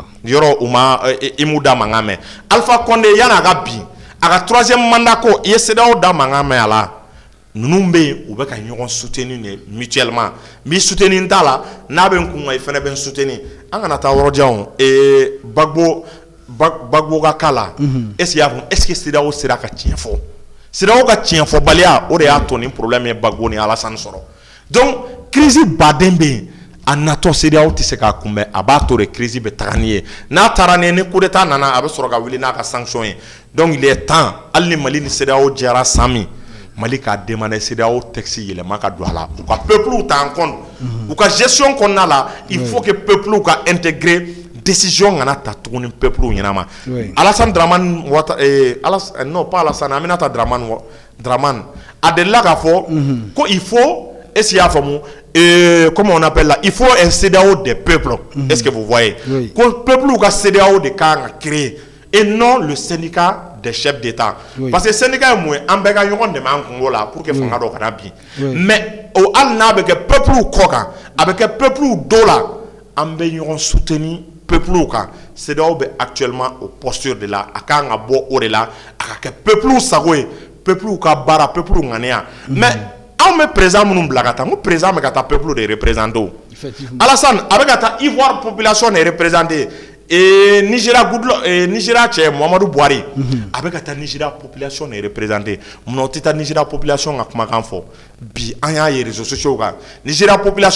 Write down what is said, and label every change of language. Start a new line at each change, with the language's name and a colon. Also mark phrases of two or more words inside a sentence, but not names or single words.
Bambara: yɔrɔ i m'u da mankan mɛn Alpha Condé yanni a ka bin a ka 3e mandat ko i ye CEDEAO da mankan mɛn a la ninnu bɛ yen u bɛ ka ɲɔgɔn soutenir de mutuellement n b'i soutenir n t'a la n'a bɛ n kun kan i fɛnɛ bɛ n soutenir an kana taa yɔrɔ jan o Gbagbo ka cas la
French: est-ce que
Bambara: i y'a faamu
French: est-ce que
Bambara: CEDEAO sera ka tiɲɛ fɔ CEDEAO ka tiɲɛ fɔbaliya o de y'a to nin problème ye Gbagbo ni Alassane sɔrɔ donc crise baden bɛ yen a natɔ CEDEAO tɛ se k'a kunbɛn a b'a to de crise bɛ taga ni ye n'a taara ni ni coup d'état nana a bɛ sɔrɔ ka wuli n'a ka sanction ye
French: donc il est temps
Bambara: hali ni Mali ni CEDEAO jɛra san min Mali k'a demander CEDEAO texte yɛlɛma ka don a la u ka peuple ta
French: en compte
Bambara: u ka gestion kɔnɔna la
French: il faut que
Bambara: peuple ka intégrer décision kana ta tuguni peuple ɲɛnama Alassane Dramane
French: non pas
Bambara: Alassane Aminata Dramane a delila k'a fɔ ko
French: il faut est-ce qu'il y a faamu comment on appelle là il faut un CEDEAO des peuples est-ce que vous voyez
Bambara: ko peuple ka CEDEAO de kan ka créer
French: et non le syndicat des chefs d'État parce que syndicat est moins
Bambara: an bɛɛ ka ɲɔgɔn dɛmɛ an kungo la
French: pour que
Bambara: fanga dɔ kana bin mais o hali n'a bɛ kɛ peuple kɔ kan a bɛ kɛ peuple dɔ la an bɛ ɲɔgɔn soutenir peuple kan CEDEAO bɛ actuellement
French: au posture de la
Bambara: a kan ka bɔ o de la a ka kɛ peuple sago ye peuple ka baara peuple ŋaniya mais anw bɛ président minnu bila ka taa n ko président bɛ ka taa peuple de représenter o Alassane a bɛ ka taa Ivoire population de représenter Nigeria cɛ Muhammadu Buhari a bɛ ka taa Nigeria population de représenter munna o tɛ taa Nigeria population ka kumakan fɔ bi an y'a ye réseaux sociaux kan Nigeria population